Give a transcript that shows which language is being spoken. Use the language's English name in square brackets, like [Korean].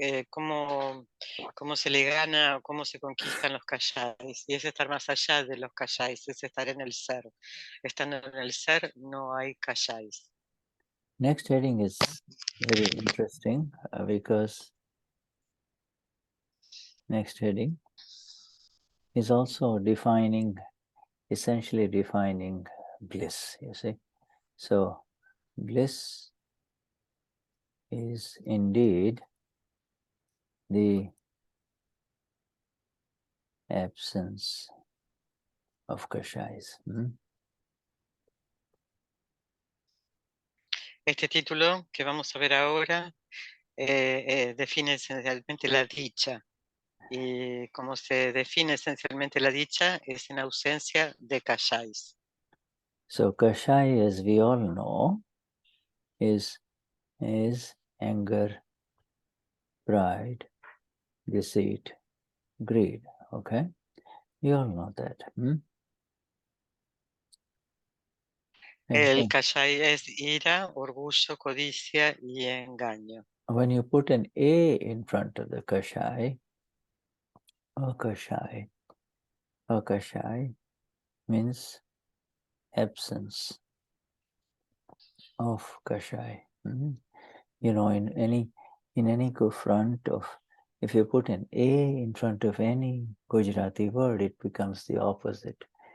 [Spanish] Cómo se le gana o cómo se conquistan los Kashayas, y es estar más allá de los Kashayas, es estar en el ser. Estando en el ser no hay Kashayas. [English] Next heading is very interesting because next heading is also essentially defining bliss, you see. So bliss is indeed the absence of Kashayas. [Spanish] Este título que vamos a ver ahora define esencialmente la dicha. Y como se define esencialmente la dicha es en ausencia de Kashayas. [English] So Kashaya, as we all know, is anger, pride, deceit, greed. Okay, you all know that. [Spanish] El Kashaya es ira, orgullo, codicia y engaño. [English] When you put an A in front of the Kashaya, Akashaya means absence of Kashaya. You know, in any front of, if you put an A in front of any Gujarati word, it becomes the opposite.